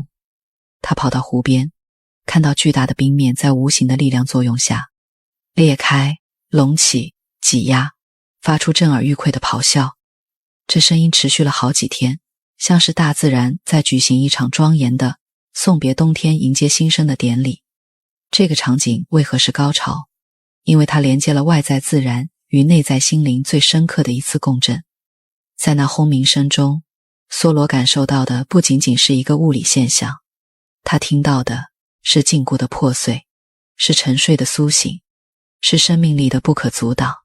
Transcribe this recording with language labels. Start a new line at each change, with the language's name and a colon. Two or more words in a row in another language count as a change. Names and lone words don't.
Chinese: 他跑到湖邊，看到巨大的冰面在無形的力量作用下裂開、隆起、擠壓，發出震耳欲聵的咆哮。這聲音持續了好幾天，像是大自然在舉行一場莊嚴的送別冬天、迎接新生的典禮。這個場景為何是高潮？因為它連接了外在自然與內在心靈最深刻的一次共振。在那轟鳴聲中，梭羅感受到的不僅僅是一個物理現象，他聽到的是禁锢的破碎，是沉睡的蘇醒，是生命力的不可阻擋。